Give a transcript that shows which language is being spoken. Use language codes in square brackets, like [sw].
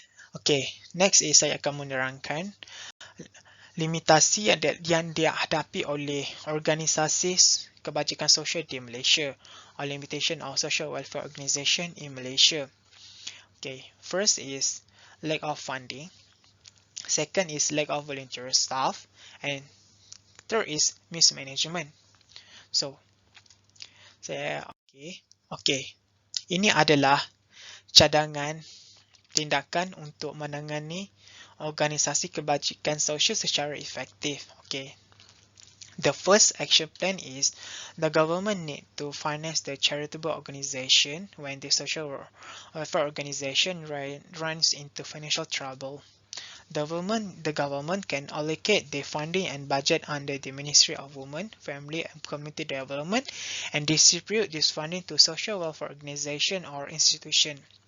[en] Okay, next is [ms] saya akan menerangkan limitasi yang dihadapi oleh organisasi kebajikan sosial di Malaysia [en] or limitation of social welfare organisation in Malaysia. Okay, first is lack of funding, second is lack of volunteer staff, and third is mismanagement. So, okay. [ms] Ini adalah cadangan tindakan untuk menangani organisasi kebajikan sosial secara efektif. [en] Okay. The first action plan is the government need to finance the charitable organization when the social welfare organization runs into financial trouble. The government can allocate the funding and budget under the Ministry of Women, Family and Community Development and distribute this funding to social welfare organization or institution.